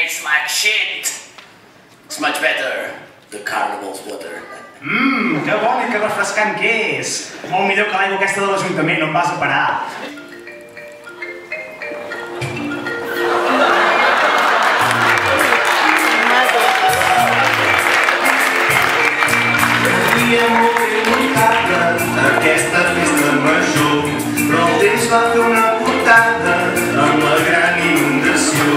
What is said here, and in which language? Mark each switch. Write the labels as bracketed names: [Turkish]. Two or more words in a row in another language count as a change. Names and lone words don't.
[English] like shit. It's much better, the carnival's water. [Catalan] Que bon i que refrescant que és. Molt millor que l'aigua aquesta de l'Ajuntament, no em vas a parar. Aquesta festa major, però el temps va fer una portada amb la gran inundació.